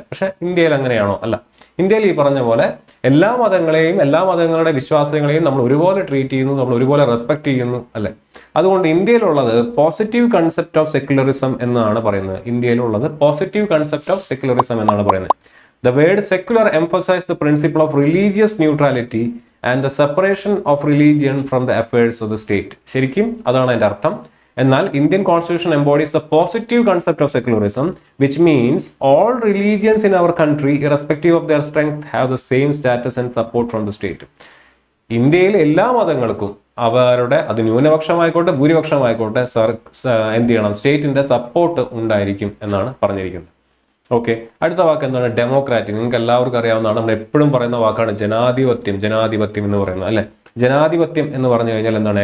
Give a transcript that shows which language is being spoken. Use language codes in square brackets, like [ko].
[ml] പക്ഷെ ഇന്ത്യയിൽ അങ്ങനെയാണോ? അല്ല. ഇന്ത്യയിൽ ഈ പറഞ്ഞ പോലെ എല്ലാ മതങ്ങളെയും എല്ലാ മതങ്ങളുടെ വിശ്വാസങ്ങളെയും നമ്മൾ ഒരുപോലെ ട്രീറ്റ് ചെയ്യുന്നു, നമ്മൾ ഒരുപോലെ റെസ്പെക്ട് ചെയ്യുന്നു അല്ലെ? അതുകൊണ്ട് ഇന്ത്യയിലുള്ളത് [en] positive concept of secularism [ml] എന്നാണ് പറയുന്നത്. ഇന്ത്യയിലുള്ളത് പോസിറ്റീവ് കൺസെപ്റ്റ് ഓഫ് സെക്യുലറിസം എന്നാണ് പറയുന്നത്. [en] The word secular emphasizes the principle of religious neutrality and the separation of religion from the affairs of the state. [ml] ശരിക്കും അതാണ് അതിന്റെ അർത്ഥം. എന്നാൽ Indian constitution [en] embodies the positive concept of secularism, which means all religions in our country, irrespective of their strength, have the same status and support from the state. [ml] ഇന്ത്യയിൽ എല്ലാ മതങ്ങൾക്കും അവരുടെ അത് ന്യൂനപക്ഷമായിക്കോട്ടെ ഭൂരിപക്ഷമായിക്കോട്ടെ എന്ത് ചെയ്യണം, സ്റ്റേറ്റിന്റെ സപ്പോർട്ട് ഉണ്ടായിരിക്കും എന്നാണ് പറഞ്ഞിരിക്കുന്നത്. ഓക്കെ, അടുത്ത വാക്ക് എന്താണ്? ഡെമോക്രാറ്റിക്. നിങ്ങൾക്ക് എല്ലാവർക്കും അറിയാവുന്നതാണ്, നമ്മൾ എപ്പോഴും പറയുന്ന വാക്കാണ് ജനാധിപത്യം. ജനാധിപത്യം എന്ന് പറയുന്നത് അല്ലെ, ജനാധിപത്യം എന്ന് പറഞ്ഞു കഴിഞ്ഞാൽ എന്താണ്?